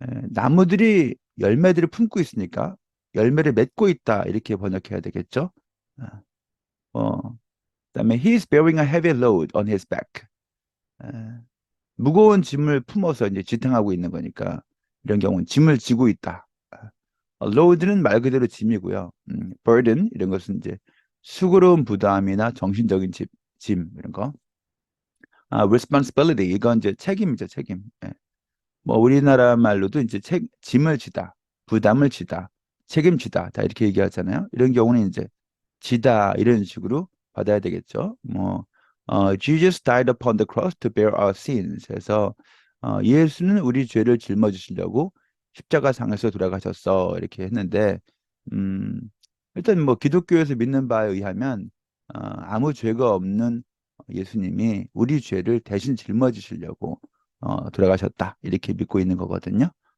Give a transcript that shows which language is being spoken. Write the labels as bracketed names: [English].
[Korean] 나무들이 열매들을 품고 있으니까 열매를 맺고 있다 이렇게 번역해야 되겠죠. 그다음에 [English] he is bearing a heavy load on his back. [Korean] 무거운 짐을 품어서 이제 지탱하고 있는 거니까 이런 경우는 짐을 지고 있다. load는 말 그대로 짐이고요. burden 이런 것은 이제 수고로운 부담이나 정신적인 짐 이런 거. responsibility 이건 이제 책임이죠, 책임. 우리나라 말로도 이제 짐을 지다, 부담을 지다, 책임지다, 다 이렇게 얘기하잖아요. 이런 경우는 이제 지다 이런 식으로 받아야 되겠죠. [English] Jesus died upon the cross to bear our sins. [Korean] 해서 예수는 우리 죄를 짊어지시려고 십자가상에서 돌아가셨어 이렇게 했는데 일단 기독교에서 믿는 바에 의하면 아무 죄가 없는 예수님이 우리 죄를 대신 짊어지시려고 돌아가셨다 이렇게 믿고 있는 거거든요.